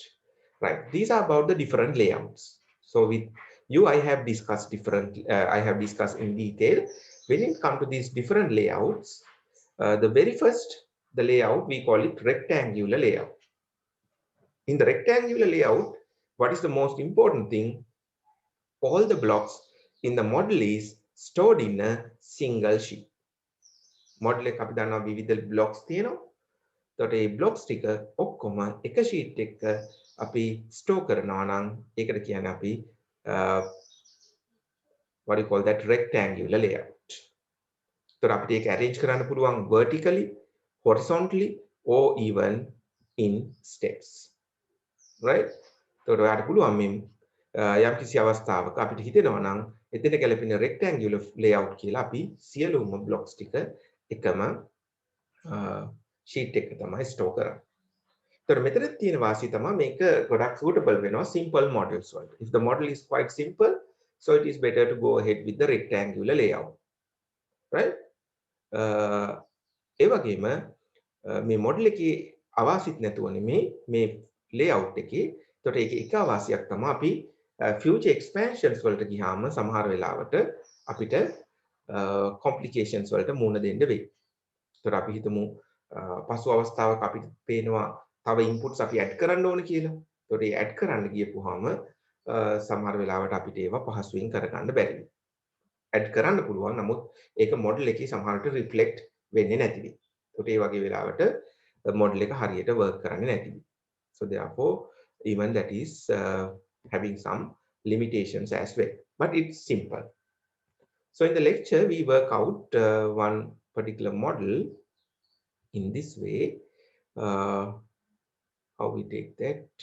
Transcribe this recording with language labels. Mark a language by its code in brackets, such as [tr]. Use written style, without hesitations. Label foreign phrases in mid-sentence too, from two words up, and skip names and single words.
[en] right, these are about the different layouts. so with you I have discussed different I have discussed in detail When it comes to these different layouts, the very first, the layout, we call it rectangular layout. In the rectangular layout, what is the most important thing? All the blocks in the model is stored in a single sheet. [si] Model එක අපි දන්නවා විවිධ blocks තියෙනවා. එතකොට මේ blocks ටික ඔක්කොම එක sheet එක අපි store කරනවා නම් ඒකට කියන්නේ අපි [en] what do you call that, rectangular layout. [si] එතකොට අපිට ඒක [en] arrange [si] කරන්න පුළුවන් [en] vertically, horizontally or even in steps. Right? [si] එතකොට ඔයාලට පුළුවන් මේ යම් කිසි අවස්ථාවක අපිට හිතෙනවා නම් එතන ගැලපෙන [en] rectangular layout [si] කියලා අපි සියලුම blocks ටික එකම sheet එක තමයි store කරන්නේ. එතකොට මෙතන තියෙන වාසිය තමයි මේක ගොඩක් suitable වෙනවා [en] simple models [si] වලට. [en] If the model is quite simple, so it is better to go ahead with the rectangular layout. Right? [si] ඒ වගේම මේ model එකේ අවාසිත නැතුව නෙමේ මේ layout එකේ. එතකොට ඒක එක අවාසියක් තමයි අපි [en] future expansions [si] වලට ගියාම සමහර වෙලාවට අපිට complications වලට මුහුණ දෙන්න වෙයි. එතකොට අපි හිතමු පසු අවස්ථාවක අපිට පේනවා තව inputs අපි add කරන්න ඕන කියලා. එතකොට ඒ add කරන්න ගියපුවාම සමහර වෙලාවට අපිට ඒවා පහසුවෙන් කරගන්න බැරි වෙනවා. add කරන්න පුළුවන් නමුත් ඒක model එකේ සමහරට reflect වෙන්නේ නැති වෙයි. එතකොට ඒ වගේ වෙලාවට model එක හරියට work කරන්නේ නැති වෙයි. [en] So therefore even that is having some limitations as well, but it's simple. So in the lecture we work out one particular model in this way. How we take that?